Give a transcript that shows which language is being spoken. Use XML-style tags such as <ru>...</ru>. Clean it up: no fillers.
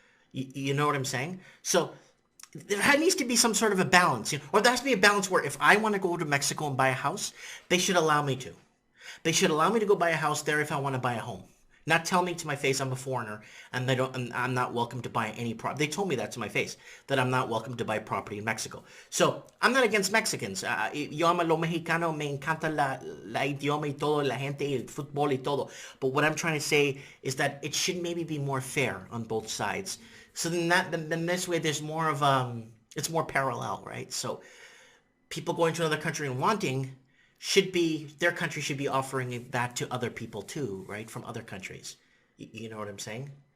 <en>You know what I'm saying? So there needs to be some sort of a balance, or there has to be a balance where if I want to go to Mexico and buy a house, they should allow me to. They should allow me to go buy a house there if I want to buy a home. Not tell me to my face I'm a foreigner and I'm not welcome to buy any property. They told me that to my face, that I'm not welcome to buy property in Mexico. So I'm not against Mexicans.</en> <es>Yo amo lo mexicano, me encanta la idioma y todo, la gente, el fútbol y todo.</es> <en>But what I'm trying to say is that it should maybe be more fair on both sides. So then this way there's more of it's more parallel, right? So people going to another country and wanting their country should be offering that to other people too, right? From other countries. You know what I'm saying?</en>